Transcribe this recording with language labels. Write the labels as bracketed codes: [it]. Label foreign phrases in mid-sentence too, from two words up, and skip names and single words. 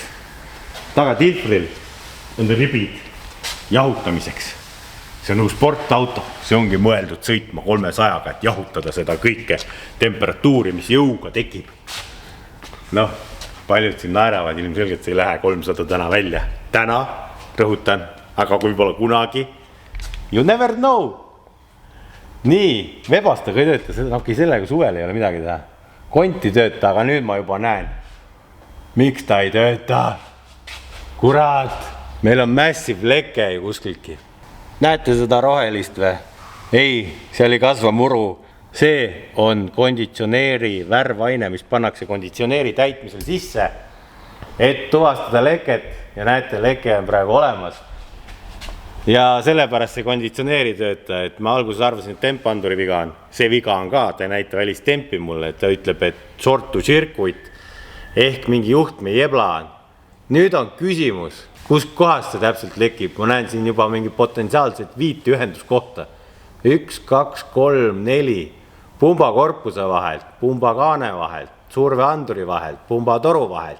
[et] Taga tiltril on ribid jahutamiseks. See on sportauto. See ongi mõeldud sõitma 300-ga, et jahutada seda kõike temperatuuri, mis jõuga tekib. Noh, paljud siin naeravad, ilmselgelt see ei lähe 300 täna välja. Täna, rõhutan, aga kui võib-olla kunagi, [en] you never know. [et] Nii, Webastaga ei tööta, sellega suvel ei ole midagi teha. Konti tööta, aga nüüd ma juba näen. Miks ta ei tööta? Kurat, meil on massive leke ju kuskilgi. Näete seda rohelist või? Ei, see oli kasva muru. See on konditsioneeri värvaine, mis pannakse konditsioneeri täitmisel sisse, et tuvastada leket ja näete, leke on praegu olemas. Ja sellepärast see konditsioneeri tööta, et ma alguses arvasin, et tempanduri viga on. See viga on ka, ta ei näita välist tempi mulle, et ta ütleb, et [en] short to circuit [et] ehk mingi juhtme jebla on. Nüüd on küsimus, kus kohast see täpselt lekib. Ma näen siin juba mingi potentsiaalselt 5 ühenduskohta. 1, 2, 3, 4, pumba korpuse vahelt, pumba kaane vahelt, surveanduri vahelt, pumba toru vahelt.